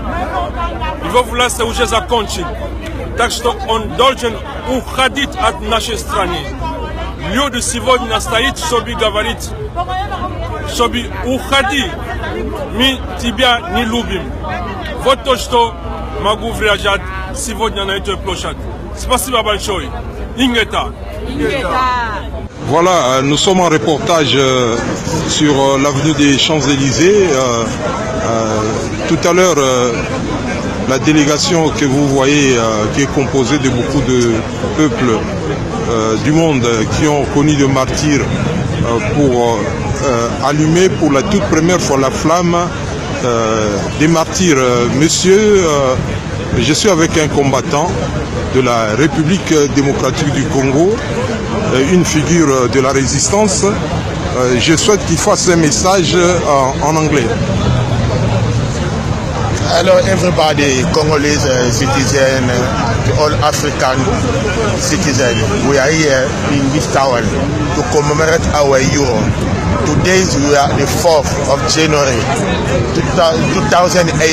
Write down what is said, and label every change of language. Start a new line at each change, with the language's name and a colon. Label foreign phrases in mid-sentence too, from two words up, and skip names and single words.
Russian: Его власть уже закончена. Так что он должен уходить от нашей страны. Люди сегодня стоят, чтобы говорить, чтобы уходи. Мы тебя не любим. Вот то, что могу выражать сегодня на этой площади. Спасибо большое. Ingeta.
French: Voilà, nous sommes en reportage sur l'avenue des Champs-Élysées. Tout à l'heure, la délégation que vous voyez, qui est composée de beaucoup de peuples du monde qui ont connu de martyrs pour allumer pour la toute première fois la flamme des martyrs. Monsieur, je suis avec un combattant de la République démocratique du Congo, une figure de la résistance. Je souhaite qu'il fasse un message en anglais.
English: Hello everybody, Congolese citizen, all African citizens. We are here in this town to commemorate our hero, Today we are the 4th of January 2018.